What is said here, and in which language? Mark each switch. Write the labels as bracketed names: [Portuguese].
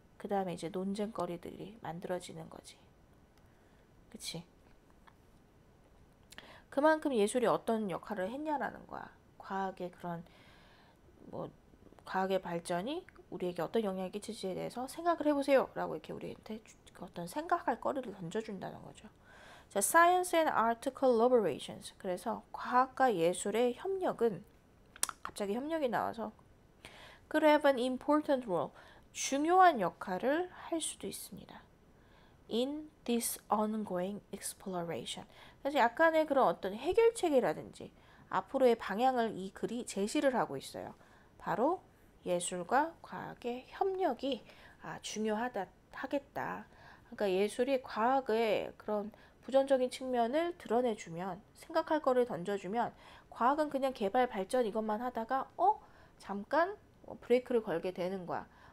[Korean] 그 다음에 이제 논쟁거리들이 만들어지는 거지. 그치? 그만큼 예술이 어떤 역할을 했냐라는 거야. 과학의 그런 뭐 과학의 발전이 우리에게 어떤 영향을 끼치지에 대해서 생각을 해보세요 라고 이렇게 우리한테 어떤 생각할 거리를 던져준다는 거죠. [English] 자, Science and Art Collaborations. [Korean] 그래서 과학과 예술의 협력은, 갑자기 협력이 나와서, [English] could have an important role, [Korean] 중요한 역할을 할 수도 있습니다. [English] in this ongoing exploration. [Korean] 그래서 약간의 그런 어떤 해결책이라든지 앞으로의 방향을 이 글이 제시를 하고 있어요. 바로 예술과 과학의 협력이 중요하다 하겠다. 그러니까 예술이 과학의 그런 부정적인 측면을 드러내주면, 생각할 거를 던져주면, 과학은 그냥 개발 발전 이것만 하다가 잠깐 브레이크를 걸게 되는 거야.